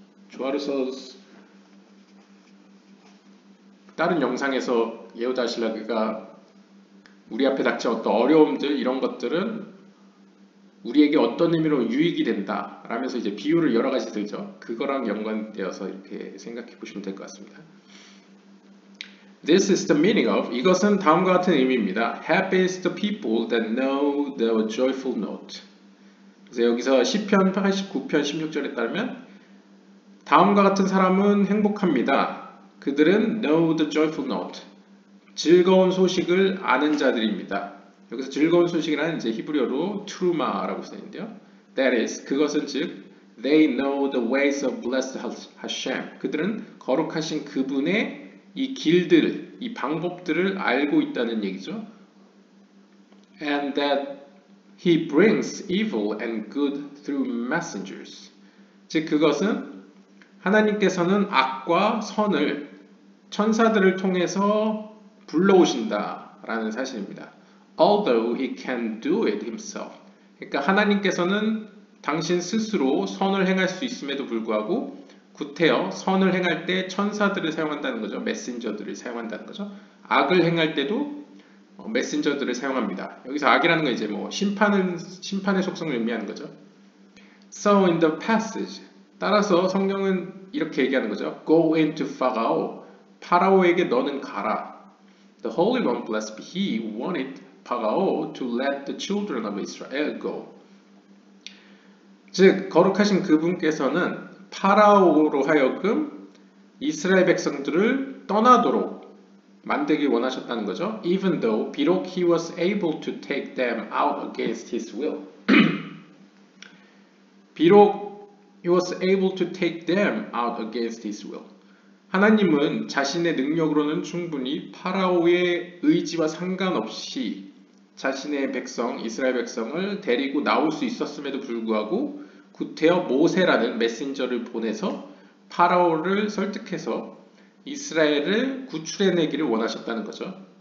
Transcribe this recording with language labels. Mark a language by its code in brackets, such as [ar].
[ko] 조아르서 다른 영상에서 예후다 아실라그가 우리 앞에 닥친 어떤 어려움들 이런 것들은 우리에게 어떤 의미로 유익이 된다 라면서 이제 비유를 여러 가지 들죠. 그거랑 연관되어서 이렇게 생각해 보시면 될 것 같습니다. [en] This is the meaning of, [ko] 이것은 다음과 같은 의미입니다. [en] Happy is the people that know the joyful note. [ko] 그래서 여기서 시편 89편 16절에 따르면 다음과 같은 사람은 행복합니다. 그들은 [en] know the joyful note. [ko] 즐거운 소식을 아는 자들입니다. 여기서 즐거운 소식이라는 이제 히브리어로 트루마라고 쓰는데요. [en] That is, [ko] 그것은 즉 [en] they know the ways of blessed Hashem. [ko] 그들은 거룩하신 그분의 이 길들, 이 방법들을 알고 있다는 얘기죠. [en] And that he brings evil and good through messengers. [ko] 즉 그것은 하나님께서는 악과 선을 천사들을 통해서 불러오신다라는 사실입니다. [en] Although he can do it himself. [ko] 그러니까 하나님께서는 당신 스스로 선을 행할 수 있음에도 불구하고 구태여 선을 행할 때 천사들을 사용한다는 거죠. 메신저들을 사용한다는 거죠. 악을 행할 때도 메신저들을 사용합니다. 여기서 악이라는 건 이제 뭐 심판의 속성을 의미하는 거죠. [en] So in the passage, [ko] 따라서 성경은 이렇게 얘기하는 거죠. [en] Go into Pharaoh. [ko] 파라오에게 너는 가라. [en] The Holy One, blessed be He, wanted Pharaoh to let the children of Israel go. [ko] 즉 거룩하신 그분께서는 파라오로 하여금 이스라엘 백성들을 떠나도록 만들기 원하셨다는 거죠. [en] Even though [ko] 비록 [en] he was able to take them out against his will. [ko] 비록 [en] he was able to take them out against his will. [ko] 하나님은 자신의 능력으로는 충분히 파라오의 의지와 상관없이 자신의 백성, 이스라엘 백성을 데리고 나올 수 있었음에도 불구하고 구태여 모세라는 메신저를 보내서 파라오를 설득해서 이스라엘을 구출해내기를 원하셨다는 거죠.